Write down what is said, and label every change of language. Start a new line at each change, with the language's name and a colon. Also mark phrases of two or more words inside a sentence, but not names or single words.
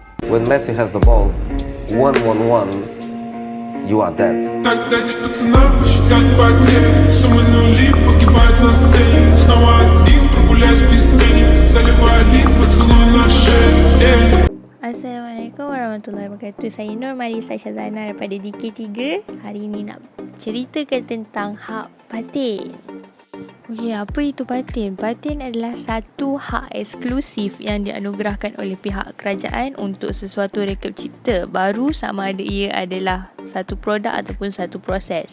English: When Messi has the ball, 1-1-1, you are dead.
Russian: Так дайте пацанам посчитать потери. Суммы нули погибают на сцене. Снова один прогуляюсь без тени. Заливаю лик, поцелуй на шее.
Arabic: السلام عليكم ورحمة الله وبركاته.
Malay: Saya Nur Malisa Syazana daripada DK3. Hari ini nak ceritakan tentang hak paten. Okey, apa itu paten? Paten adalah satu hak eksklusif yang dianugerahkan oleh pihak kerajaan untuk sesuatu rekod cipta baru, sama ada ia adalah satu produk ataupun satu proses.